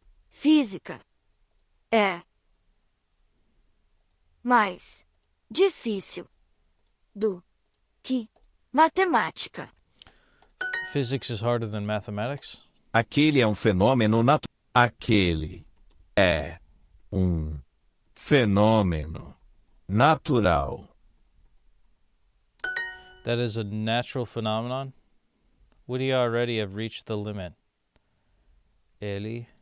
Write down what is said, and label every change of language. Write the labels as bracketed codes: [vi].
[pt] Física é mais difícil do que matemática. [en] Physics is harder than mathematics. [pt] Aquele é um fenômeno natural. Aquele é um fenômeno natural. [en] That is a natural phenomenon. Would he already have reached the limit? Ele